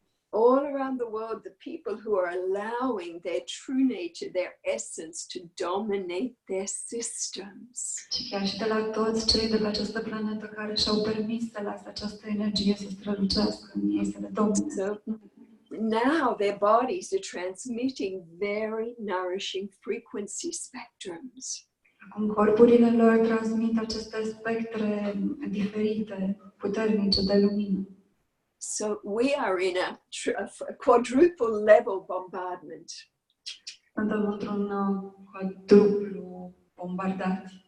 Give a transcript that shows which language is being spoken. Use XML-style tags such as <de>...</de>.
<en>All around the world, the people who are allowing their true nature, their essence to dominate their systems.</en> <ro>Și chiar și de la toți cei de pe această planetă care și-au permis să lase această energie să strălucească în ei, să le domine.</ro> <en>So, now their bodies are transmitting very nourishing frequency spectrums.</en> <ro>Acum corpurile lor transmit aceste spectre diferite, puternice de lumină.</ro> <en>So we are in a quadruple level bombardment.</en> <ro>Suntem într-un quadruplu bombardat.</ro>